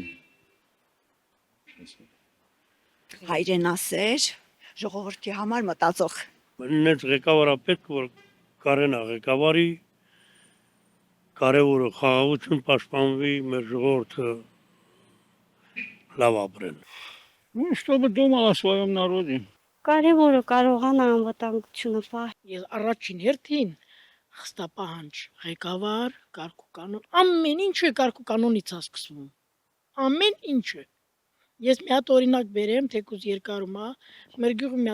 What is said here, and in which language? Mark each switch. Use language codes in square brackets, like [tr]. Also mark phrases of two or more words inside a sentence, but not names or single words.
[hy] Հայրենասեր, ժողովրդի համար մտածող։ Մեր ղեկավարը պետք որ կարենա ղեկավարի կարևորը խաղաղություն պաշտպանվի, մեր ժողովուրդը լավ ապրեն։ [ru] Ну, чтобы думал о своем народе. [hy] Կարևորը կարողանա անվտանգությունը պահել։ Ես առաջին հերթին խստապահանջ ղեկավար, կարգուկանոն, ամեն ինչը կարգուկանոնից է սկսվում։ Ամեն ինչը։ Ես մի հատ օրինակ բերեմ, թեկուզ երկարում է, մեր գյուղում մի